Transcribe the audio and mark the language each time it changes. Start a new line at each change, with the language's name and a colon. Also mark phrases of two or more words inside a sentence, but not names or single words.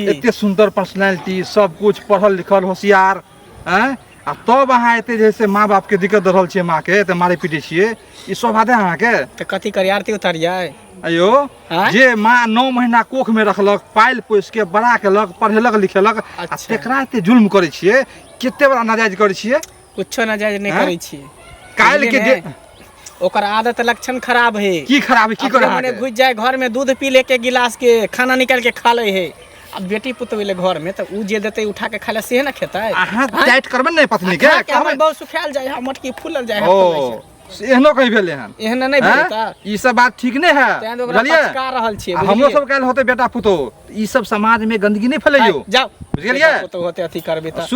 Maithili: एते सुंदर पर्सनालिटी सब कुछ पढ़ल लिखल होशियार हैं आ तब अहाँ एते जैसे माँ बाप के दिक्कत दे रहल छियै माँ के ते मारे पीटे छियै ई स्वभाव है अहाँ के तो कथी करी आरती उतारियै अयो आँय? जे माँ 9 महीना कोख में रखलक पाइल पोस के बड़ा केलक पढ़ेलक लिखेलक आ अच्छा। तेकरा एते जुल्म करे छियै कते बड़ा नाजायज करे छियै कुछो ना जायज नहीं हाँ? करै छी काल्हि के बुझलियै ने? ओकर आदत लक्षण खराब है की खराब है की करे अहाँ मने के? घुस जाए घर में दूध पी लेके गिलास के खाना निकाल के खा ले है अब बेटी पुत ले घर में तो उ जे देते उठा के खा ले से ना खेतै अहाँ टाइट करबे नहीं पत्नी के खा के हमर कहबै बहुत सुखायल जाए है मटकी फूलल जाए है ओ एहनो कहीं भेले हन एहन नहीं हैं? भेलता ई सब बात ठीक नहीं है तें तो ओकरा बुझलियै पचका रहल छियै आ हमरो बुझलियै? सब काल होते बेटा पुतो ई सब समाज में गंदगी नहीं फैलैयो जाओ बुझलियै? तो होते अथी करबे त